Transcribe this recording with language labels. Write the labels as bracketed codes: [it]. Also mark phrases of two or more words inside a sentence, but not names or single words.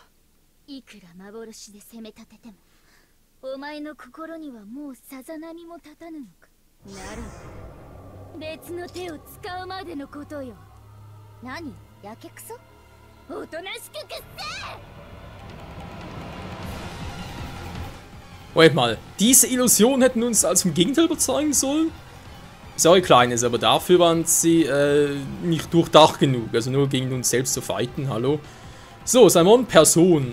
[ja] いくら幻で攻め立てても、お前の心にはもうさざ波も立たぬのか。ならば別の手を使うまでのことよ。何？やけくそ？おとなしくくっせ！ [de] Moment mal, diese Illusionen hätten uns als vom Gegenteil überzeugen sollen? Sorry, Kleines, aber dafür waren sie nicht durchdacht genug. Also nur gegen uns selbst zu fighten, hallo. So, Simon, Person.